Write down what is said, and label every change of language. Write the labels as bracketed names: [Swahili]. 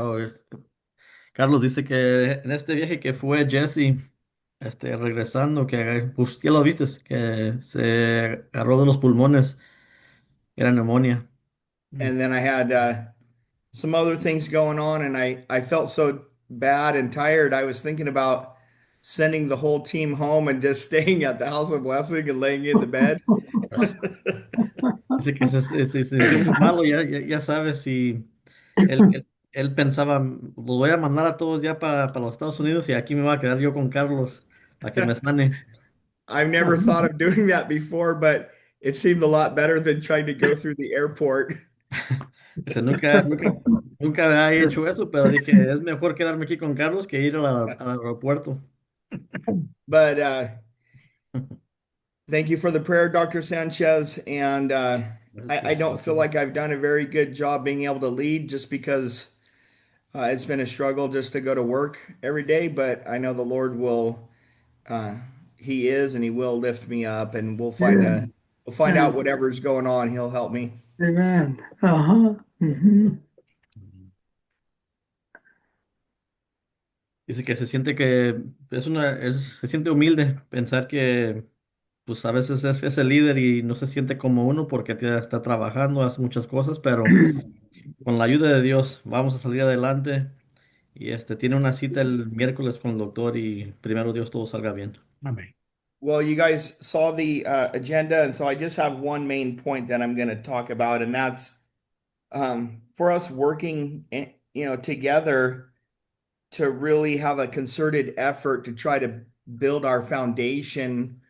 [Spanish] Oh, Carlos dice que en este viaje que fue Jesse, regresando, que pues ya lo viste, que se agarró de los pulmones, era neumonía. [English] And then I had some other things going on, and I felt so bad and tired. I was thinking about sending the whole team home and just staying at the house of blessing and laying in the bed. [Spanish] Dice que se sintió muy malo, ya sabes, y él pensaba, los voy a mandar a todos ya para los Estados Unidos y aquí me voy a quedar yo con Carlos para que me sane. [English] I've never thought of doing that before, but it seemed a lot better than trying to go through the airport. [Spanish] Dice, nunca había hecho eso, pero dije, es mejor quedarme aquí con Carlos que ir al aeropuerto. [English] But thank you for the prayer, Dr. Sanchez. And I don't feel like I've done a very good job being able to lead just because it's been a struggle just to go to work every day. But I know the Lord will, uh, He is, and He will lift me up, and Yeah. we'll find Yeah. out whatever's going on. He'll help me. Amen. Ajá. Ujú. [Spanish] Dice que se siente que se siente humilde pensar que pues a veces es el líder y no se siente como uno porque está trabajando, hace muchas cosas, pero con la ayuda de Dios vamos a salir adelante y tiene una cita el miércoles con el doctor y primero Dios todo salga bien. Amén. [English] Well, you guys saw the agenda, and so I just have one main point that I'm going to talk about, and that's for us working, together to really have a concerted effort to try to build our foundation,